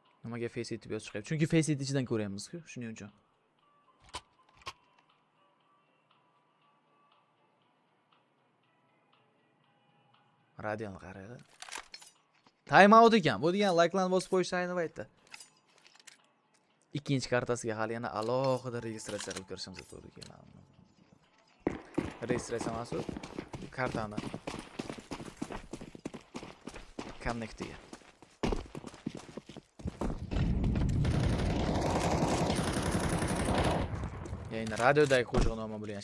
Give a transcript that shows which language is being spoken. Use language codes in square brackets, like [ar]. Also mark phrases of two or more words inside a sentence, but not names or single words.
[uz] Nimaga [en] face it [uz] deb yozib chiqyapti? Chunki [en] face it [uz] ichidan ko'ryapmiz-ku, shuning uchun. Radial qaraydi. [en] Time out [uz] ekan. Bu degan like-larni bosib qo'yish ayni paytda. Ikkinchi kartasiga hali yana alohida registratsiya qilib kirishimiz kerak ekan. Registratsiya emas, kartani connectiga. Yana radiodagi qo'shiq noma bo'lgan.